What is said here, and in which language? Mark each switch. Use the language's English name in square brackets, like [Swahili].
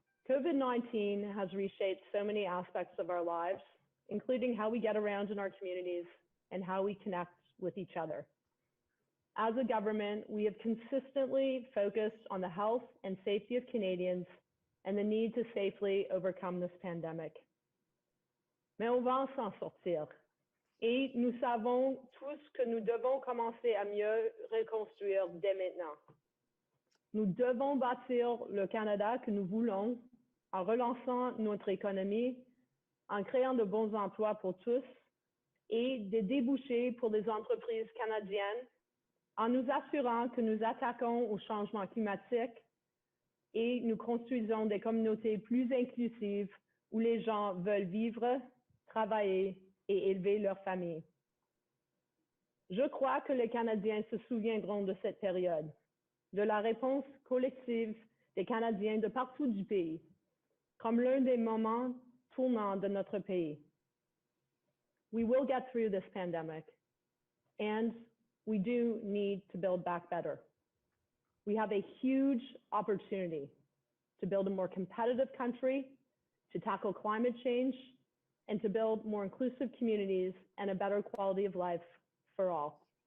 [English] COVID-19 has reshaped so many aspects of our lives, including how we get around in our communities and how we connect with each other. As a government, we have consistently focused on the health and safety of Canadians and the need to safely overcome this pandemic. [French] Mais on va s'en sortir. Et nous savons tous que nous devons commencer à mieux reconstruire dès maintenant. Nous devons bâtir le Canada que nous voulons en relançant notre économie, en créant de bons emplois pour tous et des débouchés pour les entreprises canadiennes, en nous assurant que nous attaquons au changement climatique et nous construisons des communautés plus inclusives où les gens veulent vivre, travailler et élever leur famille. Je crois que les Canadiens se souviendront de cette période, de la réponse collective des Canadiens de partout du pays, comme l'un des moments tournants de notre pays. [English] We will get through this pandemic, and we do need to build back better. We have a huge opportunity to build a more competitive country, to tackle climate change, and to build more inclusive communities and a better quality of life for all.